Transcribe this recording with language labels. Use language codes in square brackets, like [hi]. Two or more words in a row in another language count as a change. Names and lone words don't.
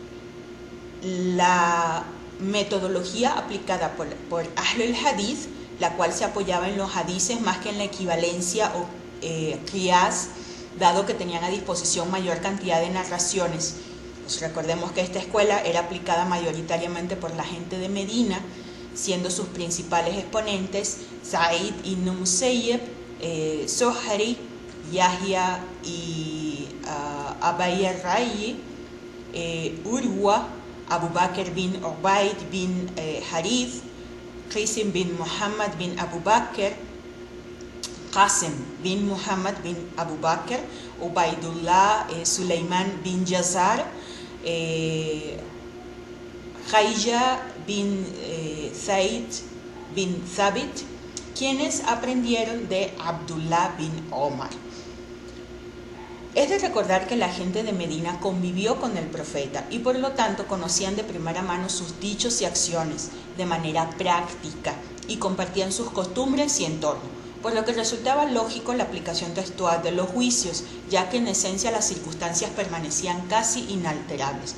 [es] la metodología aplicada por Ahlul Hadith, la cual se apoyaba en los hadices más que en la equivalencia o qiyas, dado que tenían a disposición mayor cantidad de narraciones. Pues recordemos que esta escuela era aplicada mayoritariamente por la gente de Medina, siendo sus principales exponentes Sa'id ibn Musayyib, Zohari, Yahya y Abay al-Rayi, Urwa, Abu Bakr bin Ubayd bin Harith, Qasim bin Muhammad bin Abu Bakr, Qasim bin Muhammad bin Abu Bakr, Ubaydullah Sulaiman bin Yazar, Khayja bin Zaid bin Thabit, quienes aprendieron de Abdullah bin Omar. Es de recordar que la gente de Medina convivió con el profeta y por lo tanto conocían de primera mano sus dichos y acciones de manera práctica y compartían sus costumbres y entorno, por lo que resultaba lógico la aplicación textual de los juicios, ya que en esencia las circunstancias permanecían casi inalterables.